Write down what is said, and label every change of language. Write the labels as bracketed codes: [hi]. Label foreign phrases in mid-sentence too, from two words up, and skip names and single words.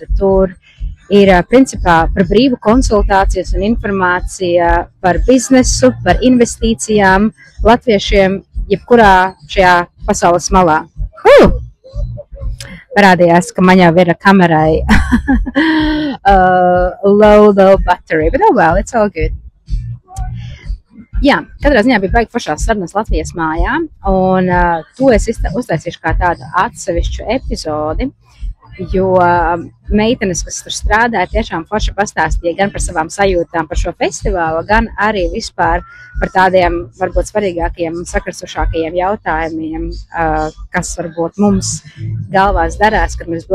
[lv] Tur ir principā par brīvu konsultācijas un informācija par biznesu, par investīcijām latviešiem, jebkurā šajā pasaules malā. Parādījās, ka man jau ir kamerai [en] low battery, but oh well, it's all good. [lv] Jā, katrā ziņā bija baigi foršās sarunas Latvijas mājā, un to es uztaisīšu kā tādu atsevišķu epizodi, jo meitenes, kas tur strādāja, tiešām forši pastāstīja gan par savām sajūtām par šo festivālu, gan arī vispār par tādiem varbūt svarīgākajiem un sakarsušākajiem jautājumiem, kas varbūt mums galvās darās, kad mēs